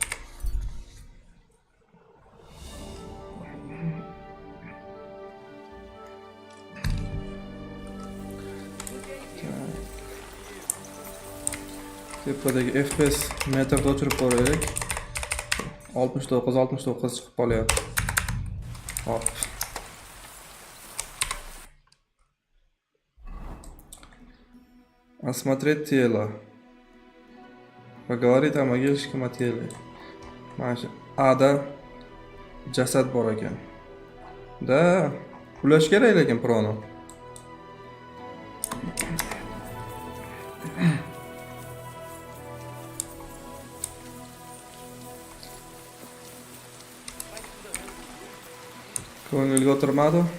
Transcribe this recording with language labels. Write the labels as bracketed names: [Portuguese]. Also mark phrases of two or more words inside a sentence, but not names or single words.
[Uzbek] Tepadagi FPS metrda o'chirib qo'yaylik. 69 chiqib qolyapti. Hop. [Russian] Осмотреть тело. Поговорить о могильщиком теле. [Uzbek] Mana shu A'da jasad bor ekan. Da, ulash kerak lekin proni. Ko'ngilga o'tirmadi.